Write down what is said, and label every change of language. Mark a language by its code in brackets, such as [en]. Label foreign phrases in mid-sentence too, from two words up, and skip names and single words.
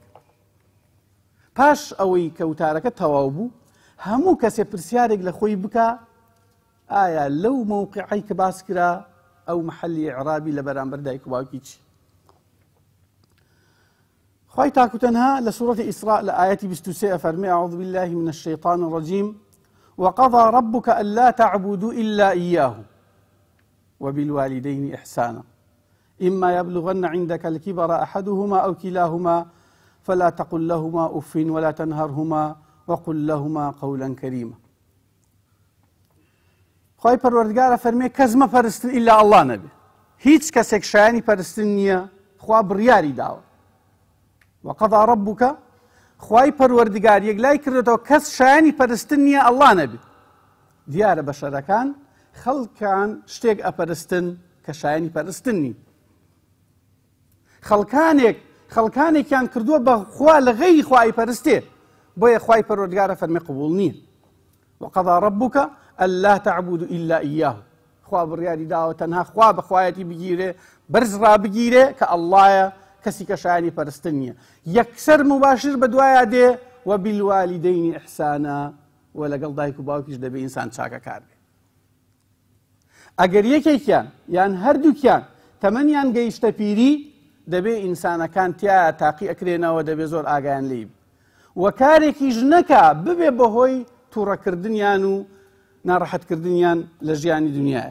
[ckb] پاش ئەوەی کە وتارەکە تەواو بوو، هەموو کەسێ پرسیارێک لە خۆی بکە ئایا لەو مووقعی کە باس کرا ئەو محەلی ئیعرابی لە بەرامبەر دایک و باوکی چی؟ خی تاکو تەنها لە سوورەتی ئیسراء لە ئاەتی 23 ئەفەرمێ [ar] أعوذ بالله من الشيطان الرجيم وقضى ربك ألا تعبدوا إلا إياه وبالوالدين إحسانا إما يبلغن عندك الكبر أحدهما أو كلاهما فلا تقل لهما أف ولا تنهرهما وقل لهما قولا كريما. [ckb] خی پەروەردگارە فەرمێ کەس مەپەرستن ئیلا ئەڵڵا نەبێ. هیچ کەسێک شایانی پەرستن نییە، خوا بڕیاری داوە. [ar] وقضى ربك [ckb] خی پەروەردگار یەکلای کردێتەوە کەس شایانی پەرستن نییە ئەڵڵا نەبێ. دیارە بەشەرەکان خەڵکان شتێک ئەپەرستن کە شایانی پەرستن نی. خەڵکانێکیان کردووە بە خوا لە غەیری خوای پەرستێ، بۆیە خی پەروەردگارە فەرمێ قبول نییە. [ar] وقضى ربك ألا تعبدوا إلا إياه. [ckb] خوا بڕیاری داوە تەنها خوا بەخوایەتی بگیرێ، بەرز ڕابگیرێ کە ئەڵڵایە، کەسی کە شایانی پەرستن نییە. یەکسەر مباشر بە دوایە دێ [ar] وبالوالدين إحسانا [ckb] و لەگەڵ دایک و باوکیش دەبێ ئینسان چاکەکار بێ. ئەگەر یەکێکیان یان هەردووکیان تەمەنیان گەیشتە پیری دەبێ ئینسانەکان تایە تاقی ئەکرێنەوە، دەبێ زۆر ئاگایان لێ بێ و کارێکیش نەکا ببێ بەهۆی تووڕەکردنیان و ناڕەحەتکردنیان لە ژیانی دنیاە.